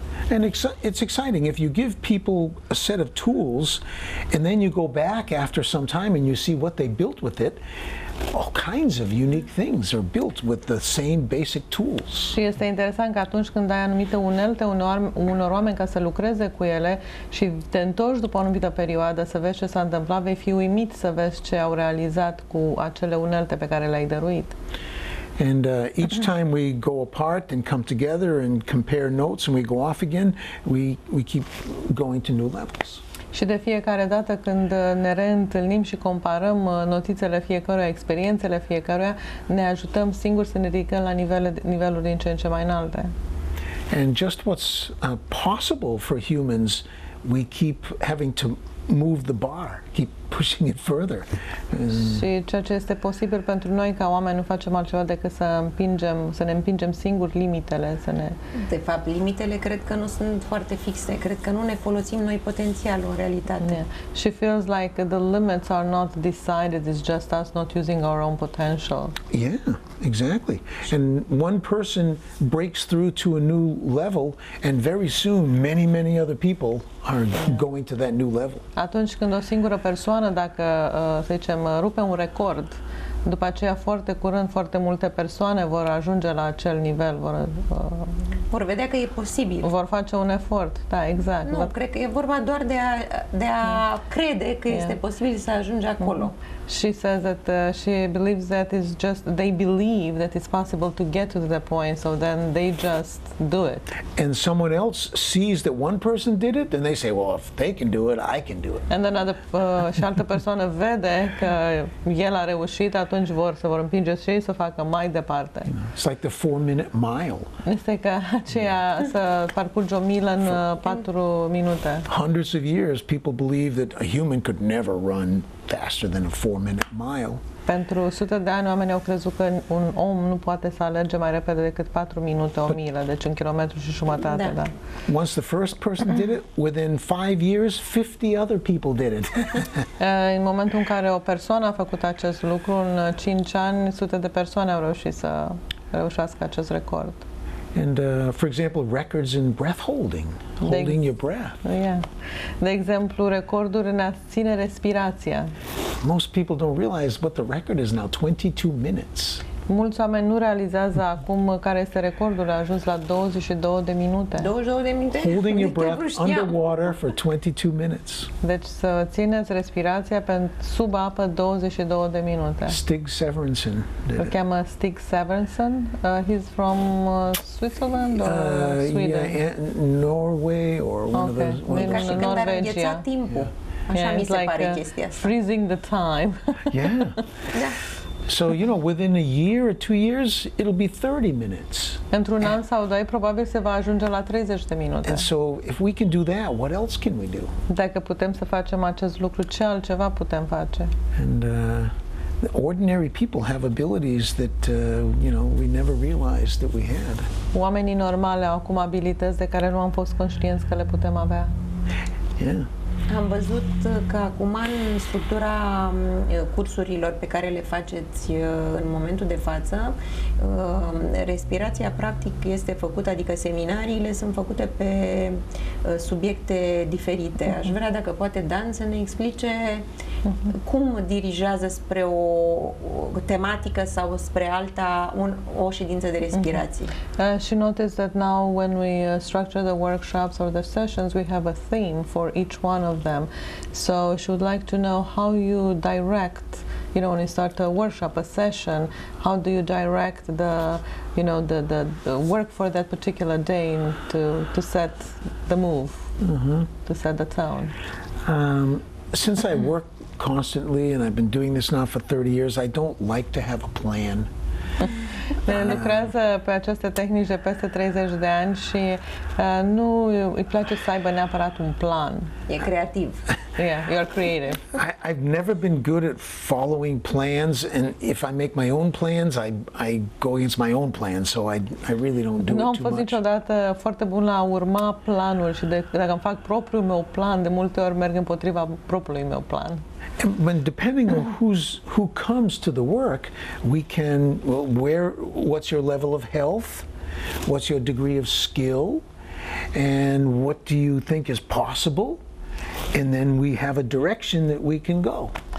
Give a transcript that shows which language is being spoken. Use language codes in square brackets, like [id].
[en] And it's exciting if you give people a set of tools and then you go back after some time and you see what they built with it. All kinds of unique things are built with the same basic tools. [ro] Și este interesant că atunci când ai anumite unelte unor oameni ca să lucreze cu ele și te întorci după o anumită perioadă să vezi ce s-a întâmplat, vei fi uimit să vezi ce au realizat cu acele unelte pe care le-ai dăruit. [en] And each time we go apart and come together and compare notes and we go off again, we keep going to new levels. [ro] Și de fiecare dată când ne reîntâlnim și comparăm notițele fiecăruia, experiențele fiecăruia, ne ajutăm singuri să ne ridicăm la niveluri din ce în ce mai înalte. [en] And just what's possible for humans, we keep having to move the bar, keep pushing it further. [ro] Și ceea ce este posibil pentru noi ca oameni nu facem altceva decât să ne împingem singuri limitele, De fapt, limitele cred că nu sunt foarte fixe, cred că nu ne folosim noi potențialul în realitate. [en] Yeah. She feels like the limits are not decided, it's just us not using our own potential. Yeah, exactly. And one person breaks through to a new level and very soon many other people are going to that new level. [ro] Atunci când o singură persoană, dacă, să zicem, rupe un record, după aceea foarte curând foarte multe persoane vor ajunge la acel nivel, vor vedea că e posibil. Vor face un efort, da, exact. Nu, cred că e vorba doar de a crede că este posibil să ajungi acolo. [en] She says that she believes that they believe that it's possible to get to that point, so then they just do it. And someone else sees that one person did it, and they say, well, if they can do it, I can do it. And then [ro] și altă persoană vede că el a reușit, atunci se vor împinge și ei să facă mai departe. [en] It's like the 4-minute mile. [ro] Este ca aceea să parcurgi o milă în 4 minute. [en] Hundreds of years, people believe that a human could never run faster than a 4-minute mile. [ro] Pentru sute de ani oamenii au crezut că un om nu poate să alerge mai repede decât 4 minute, o milă, deci 1,5 km. Da. [en] Once the first person did it, within 5 years, 50 other people did it. [ro] În momentul în care o persoană a făcut acest lucru, în 5 ani, sute de persoane au reușit să reușească acest record. [en] And for example, records in breath holding your breath. Yeah. [ro] De exemplu, recorduri în a ține respirația. [en] Most people don't realize what the record is now, 22 minutes. [ro] Mulți oameni nu realizează acum care este recordul, a ajuns la 22 de minute. 22 de minute? [en] Holding your breath underwater for 22 minutes. [ro] Deci să țineți respirația sub apă 22 de minute. [en] Stig Severinsen did [ro] Îl cheamă Stig Severinsen. [en] He's from Switzerland or Sweden? Yeah, Norway or one of those. [ro] Ca și când ar îngheța timpul. Așa mi se pare chestia asta. [en] Freezing the time. Yeah. So, within a year or 2 years, it'll be 30 minutes. [ro] Într-un an sau doi, probabil se va ajunge la 30 de minute. [en] And so, if we can do that, what else can we do? [ro] Dacă putem să facem acest lucru, ce altceva putem face? [en] And ordinary people have abilities that you know, we never realized that we had. [ro] Oamenii normali au acum abilități de care nu am fost conștienți că le putem avea. [en] Yeah. [ro] Am văzut că acum în structura cursurilor pe care le faceți în momentul de față, respirația practic este făcută, adică seminariile sunt făcute pe subiecte diferite. Aș vrea dacă poate Dan să ne explice cum dirigează spre o tematică sau spre alta o ședință de respirație. [en] She noticed that now when we structure the workshops or the sessions, we have a theme for each one of them. So she would like to know how you direct, you know, when you start a workshop, a session, how do you direct the, you know, the work for that particular day to set the move, to set the tone? Since I work constantly and I've been doing this now for 30 years, I don't like to have a plan. [ro] Lucrează pe aceste tehnici de peste 30 de ani și nu îi place să aibă neapărat un plan. E creativ. [en] Yeah, you're creative. I've never been good at following plans, and if I make my own plans, I go against my own plans, so I really don't do it too much. [ro] Nu am fost niciodată foarte bun la a urma planuri și dacă îmi fac propriul meu plan, de multe ori merg împotriva propriului meu plan. [en] And when, depending on who comes to the work, we can, well, what's your level of health, what's your degree of skill, and what do you think is possible, and then we have a direction that we can go.